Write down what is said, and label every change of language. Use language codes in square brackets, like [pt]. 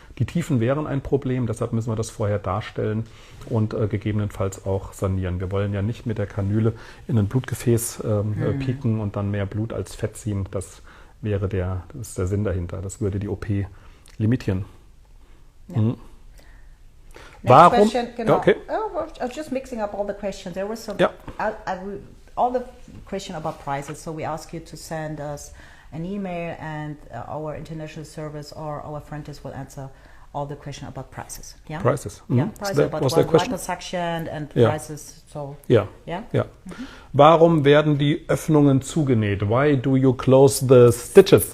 [de] Die Tiefen wären ein Problem, deshalb müssen wir das vorher darstellen und gegebenenfalls auch sanieren. Wir wollen ja nicht mit der Kanüle in ein Blutgefäß pieken und dann mehr Blut als Fett ziehen. Das ist der Sinn dahinter. Das würde die OP limitieren. Ja. Warum? Question, genau. [en] Okay. I was just mixing up all the questions. There was some, all the question about prices. So we ask you to send us an email, and our international service or our apprentice will answer all the question about prices. Yeah. Prices. Yeah. Mhm. Prices That about was the question. liposuction and Yeah. prices. So. [de] Ja. [en] Yeah. [de] Ja. Warum werden die Öffnungen zugenäht? [en] Why do you close the stitches?